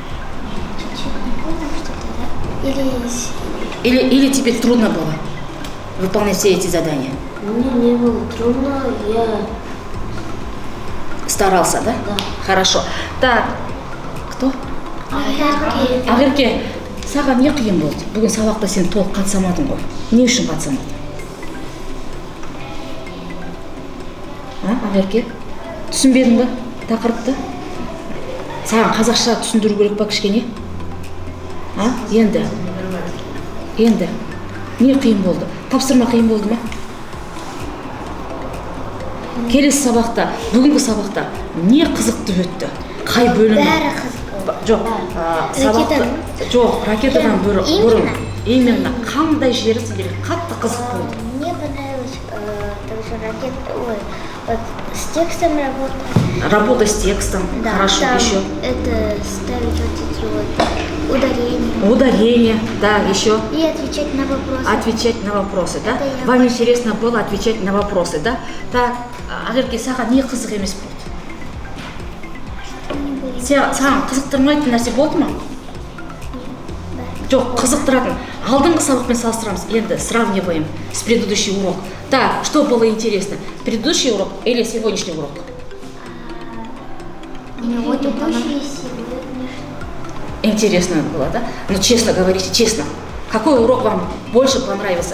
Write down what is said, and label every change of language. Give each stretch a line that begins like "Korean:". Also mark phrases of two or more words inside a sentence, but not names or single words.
Russian: Или Или тебе трудно было? выполнять все эти задания? Мне не было трудно, я Старался, да? Да. Хорошо. Так, кто?
Kazakh: Ақерке, саған не қиын болды? Бүгін сабақта сен толық қатыса-мадың ғой. Не үшін қатыса-мадың? Ақерке, түсінбедің ба тақырыпты? Саған қазақша түсіндіру керек па кішкене? Енді не қиын болды? Тапсырма қиын болды ма? Келесі сабақта, бүгінгі сабақта не қызықты өтті? Қай бөлімі? Бәрі қызық. Жоқ, сабақты, жоқ, ракетадан бұрын. Именно қандай жері сендерге қатты қызық болды?
Russian: Мне понравилось также вот с текстом работать. Работа с текстом, Да, хорошо, там еще. это ставить вот эти вот ударения. Ударение, да, еще. И отвечать на вопросы. Отвечать на вопросы, да? Это я Вам интересно было отвечать на вопросы, да? Так,
Kazakh: Ақерке, саған не қызық емес болды? Саған қызықтырмайтын нәрсе болды ма? Жоқ, қызықтыратын. Алдыңғы сабақпен салыстырамыз.
Russian: Енді сравниваем с предыдущий урок. Так, что было интересно? Предыдущий урок или сегодняшний урок? Предыдущие сегодняшние. Интересно было, да? Ну, честно говорите, честно. Какой урок вам больше понравился?